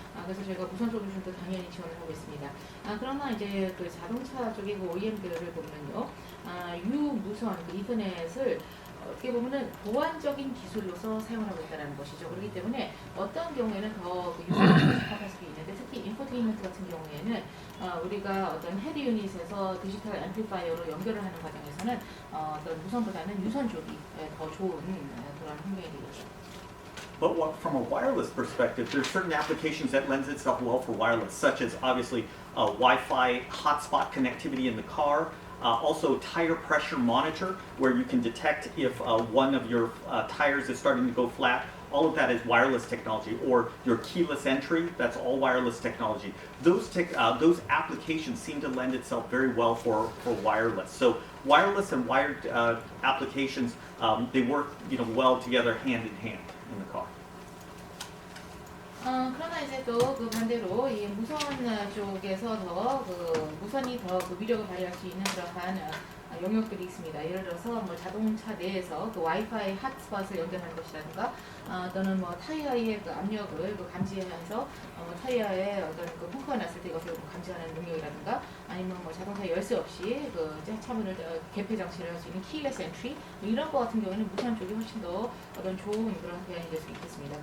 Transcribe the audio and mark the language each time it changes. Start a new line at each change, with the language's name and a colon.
Korean: 그래서 저희가 무선 솔루션도 당연히 지원을 하고 있습니다. 그러나 이제 그 자동차 쪽의 그 OEM들을 보면요, 유무선 그 이더넷을 어떻게 보면은 보완적인 기술로서 사용을 하고 있다는 것이죠. 그렇기 때문에 어떤 경우에는 더 유선을 접할 수도 있는데 특히 인포테인먼트 같은 경우에는 우리가 어떤 헤드 유닛에서 디지털 앰플리파이어로 연결을 하는 과정에서는 어떤 무선보다는 유선 쪽이 더 좋은 그런 환경이 되겠죠.
English: But from a wireless perspective, there's certain applications that lends itself well for wireless, such as obviously Wi-Fi hotspot connectivity in the car. Also tire pressure monitor, where you can detect if one of your tires is starting to go flat. All of that is wireless technology. Or your keyless entry, that's all wireless technology. Those applications seem to lend itself very well for wireless. So wireless and wired applications, they work well together hand in hand in the car.
Korean: 그러나 이제 또 그 반대로 이 무선 쪽에서 더 무선이 더 위력을 발휘할 수 있는 그러한 영역들이 있습니다. 예를 들어서 뭐 자동차 내에서 그 와이파이 핫스팟을 연결하는 것이라든가 또는 뭐 타이어의 그 압력을 감지해서 타이어에 어떤 그 펑크가 났을 때 이것을 감지하는 능력이라든가 아니면 뭐 자동차 열쇠 없이 그 차문을 개폐 장치를 할 수 있는 키레스 엔트리 이런 거 같은 경우에는 무선 쪽이 훨씬 더 어떤 좋은 그런 대안이 될 수 있겠습니다.